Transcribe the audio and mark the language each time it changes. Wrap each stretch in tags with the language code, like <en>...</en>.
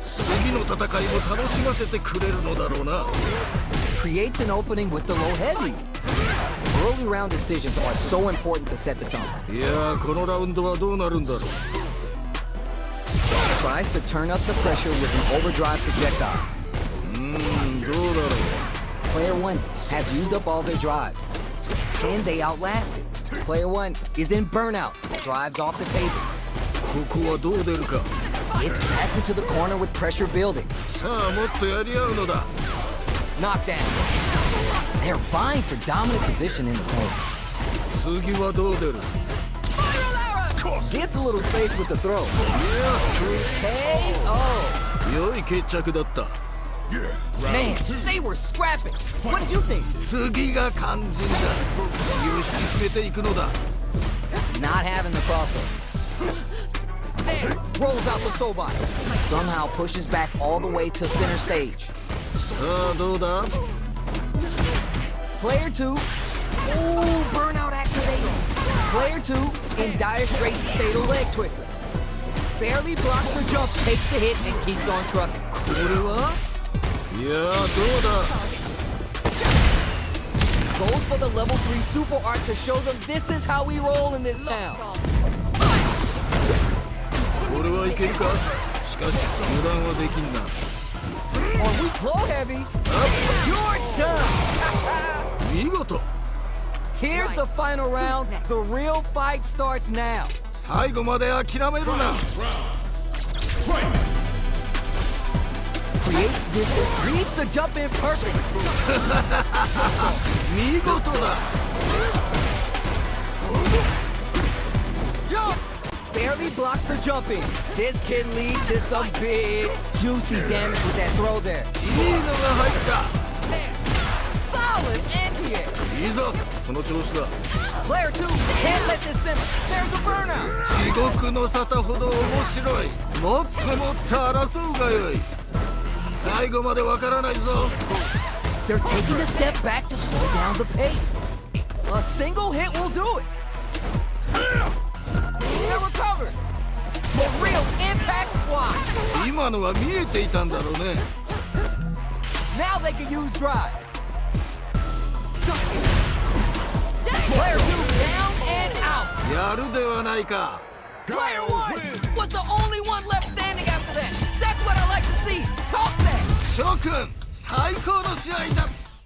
<ja>次の戦いも楽しませてくれるのだろうな。</ja> <en>Creates an opening with the low heavy. Early round decisions are so important to set the tone.</en> <ja>いやー、このラウンドはどうなるんだろう。</ja> <en>Tries to turn up the pressure with an overdrive projectile.</en> <ja>どうだろう。</ja> <en>Player 1 has used up all their drive. Can they outlast it? Player 1 is in burnout. Drives off the table.</en> <ja>ここはどう出るか。</ja> <en>It's backed into the corner with pressure building.</en> <ja>さあ、もっとやり合うのだ。</ja> <en>Knockdown. They're vying for dominant position in the corner.</en> <ja>次はどう出る。</ja> <en>Gets a little space with the throw. KO.</en> <ja>や、良い決着だった。</ja> <en>Man, they were scrapping. What did you think?</en> <ja>次が肝心だ。気を引き締めていくのだ。</ja> <en>Not having the crossover. Rolls out the Sobot. Somehow pushes back all the way to center stage.</en> <ja>さあ、どうだ。</ja> <en>Player 2. Ooh, burnout activated. Player 2 in dire straits, fatal leg twister. Barely blocks the jump, takes the hit, and keeps on trucking.</en> <ja>これは。いやー、どうだ。</ja> <en>Goes for the level 3 super art to show them this is how we roll in this town.</en> <ja>これはいけるか。しかし、油断はできんな。</ja> <en>On weak low heavy, you're done.</en> <ja>見事。</ja> <en>Here's the final round. The real fight starts now.</en> <ja>最後まで諦めるな。</ja> <en>Creates distance, reads the jump in perfect.</en> <ja>見事だ。</ja> <en>Jump! Barely blocks the jump in. This can lead to some big, juicy damage with that throw there.</en> <ja>いいのが入った。</ja> <en>Solid anti-air.</en> <ja>いいぞ、その調子だ。</ja> <en>Player 2 can't let this simmer. There's a burnout.</en> <ja>地獄の沙汰ほど面白い。もっともっと争うがよい。最後までわからないぞ。</ja> <en>They're taking a step back to slow down the pace. A single hit will do it. They're recovered. For real impact squad.</en> <ja>今のは見えていたんだろうね。</ja> <en>Now they can use drive. Player 2 down and out.</en> <ja>やるではないか。</ja> <en>Player 1 was the only one left standing after that. That's what I like to see. Talk that.</en> <ja>諸君、最高の試合だった。</ja>